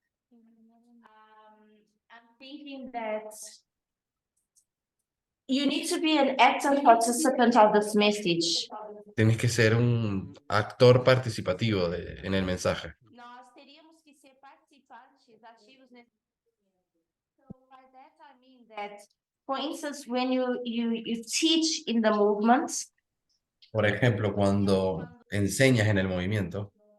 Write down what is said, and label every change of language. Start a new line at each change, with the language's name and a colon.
English: I'm thinking that you need to be an active participant of this message.
Spanish: tienes que ser un actor participativo en el mensaje.
Portuguese: Nós teríamos que ser participantes ativos nesse.
English: So by that I mean that, for instance, when you teach in the movements,
Spanish: Por ejemplo, cuando enseñas en el movimiento,